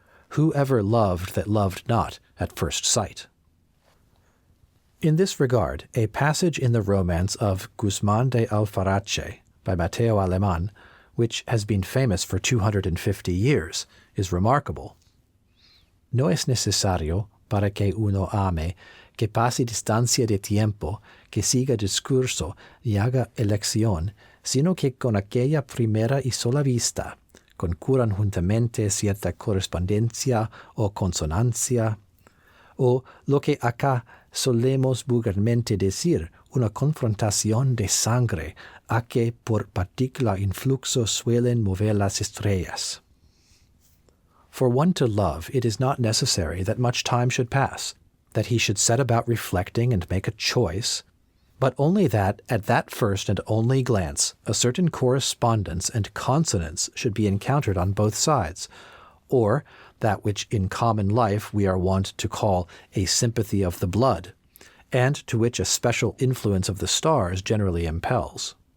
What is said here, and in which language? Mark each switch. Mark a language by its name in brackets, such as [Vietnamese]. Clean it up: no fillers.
[English] Who ever loved that loved not at first sight? In this regard, a passage in the romance of Guzman de Alfarache by Mateo Alemán, which has been famous for 250 years, is remarkable. [Spanish] No es necesario, para que uno ame, que pase distancia de tiempo, que siga discurso y haga elección, sino que con aquella primera y sola vista, concurran juntamente cierta correspondencia o consonancia, o lo que acá solemos vulgarmente decir, una confrontación de sangre, a que por particular influxo suelen mover las estrellas. [English] For one to love, it is not necessary that much time should pass, that he should set about reflecting and make a choice, but only that at that first and only glance a certain correspondence and consonance should be encountered on both sides, or that which in common life we are wont to call a sympathy of the blood, and to which a special influence of the stars generally impels.